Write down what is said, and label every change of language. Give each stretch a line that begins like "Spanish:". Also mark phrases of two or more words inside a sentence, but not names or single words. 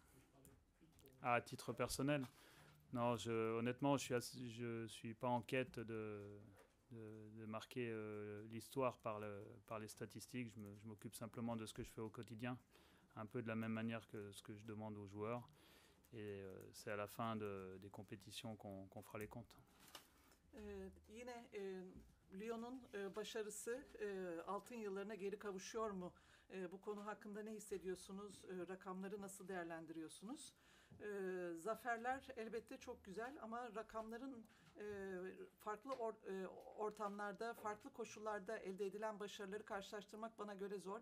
French: Ah, à titre personnel, non, honnêtement, je suis pas en quête de marquer l'histoire par les statistiques. Je m'occupe simplement de ce que je fais au quotidien, un peu de la même manière que ce que je demande aux joueurs. Et c'est à la fin des compétitions qu'on fera les comptes.
Turkish: Yine Lyon'un başarısı altın yıllarına geri kavuşuyor mu? Bu konu hakkında ne hissediyorsunuz? Rakamları nasıl değerlendiriyorsunuz? Zaferler elbette çok güzel ama rakamların farklı ortamlarda, farklı koşullarda elde edilen başarıları karşılaştırmak bana göre zor.